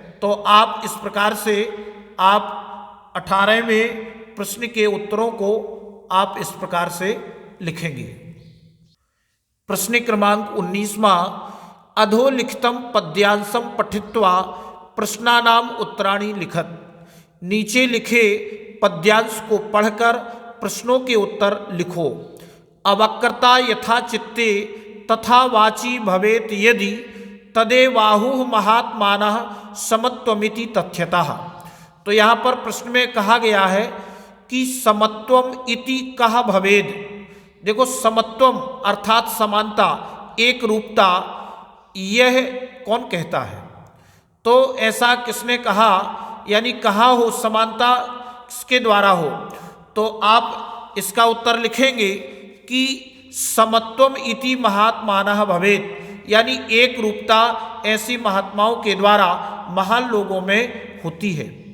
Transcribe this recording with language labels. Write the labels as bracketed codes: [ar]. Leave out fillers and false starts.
[hi] तो आप इस प्रकार से आप 18वें प्रश्न के उत्तरों को आप इस प्रकार से लिखेंगे। प्रश्न क्रमांक 19वां, [sa] अधोलिखितम पद्यांशम पठित्वा प्रश्नानाम उत्तराणि लिखत, [hi] नीचे लिखे पद्यांश को पढ़कर प्रश्नों के उत्तर लिखो। [sa] अवक्रता यथा चित्ते तथा वाची भवेत यदि तदेवाहुः महात्मानः समत्वमिति तथ्यतः। [hi] तो यहाँ पर प्रश्न में कहा गया है कि [sa] समत्वम इति कह भवेद, [hi] देखो समत्वम अर्थात समानता, एक रूपता, यह कौन कहता है, तो ऐसा किसने कहा, यानी कहा हो समानता किसके द्वारा हो, तो आप इसका उत्तर लिखेंगे कि [sa] समत्वम इति महात्मानः भवेत, [hi] यानी एक रूपता ऐसी महात्माओं के द्वारा महान लोगों में होती है।